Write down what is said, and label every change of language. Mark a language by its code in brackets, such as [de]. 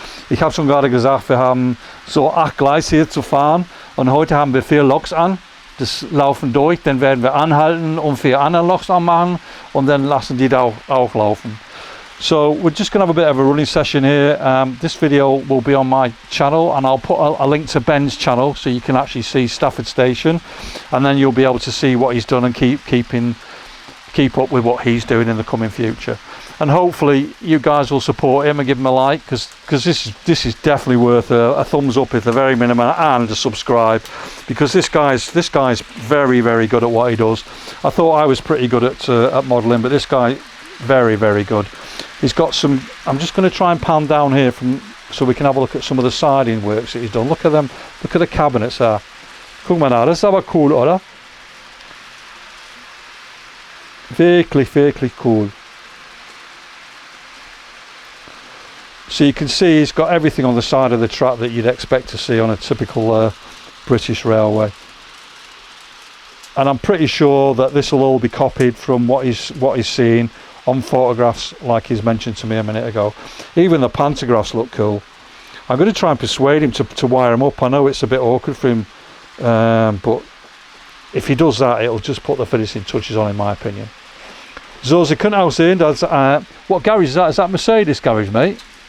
[de] Ich habe schon gerade gesagt, wir haben so 8 Gleise hier zu fahren und heute haben wir 4 Loks an. Das laufen durch, dann werden wir anhalten und 4 andere Loks anmachen und dann lassen die da auch laufen. [en] So we're just going to have a bit of a running session here. This video will be on my channel, and I'll put a link to Ben's channel so you can actually see Stafford Station, and then you'll be able to see what he's done and keep up with what he's doing in the coming future. And hopefully you guys will support him and give him a like, because this is definitely worth a thumbs up at the very minimum, and a subscribe, because this guy's very, very good at what he does. I thought I was pretty good at modelling, but this guy, very, very good. He's got some. I'm just going to try and pan down here so we can have a look at some of the siding works that he's done. Look at them. Look at the cabinets there. [de] Guck mal da, das ist aber cool, oder? Wirklich, wirklich cool. [en] So you can see he's got everything on the side of the track that you'd expect to see on a typical British railway. And I'm pretty sure that this will all be copied from what he's seen on photographs, like he's mentioned to me a minute ago. Even the pantographs look cool. I'm going to try and persuade him to wire them up. I know it's a bit awkward for him, but if he does that, it'll just put the finishing touches on, in my opinion. [de] So, Sie können auch sehen, dass, [en] what garage is that? Is that Mercedes garage, mate?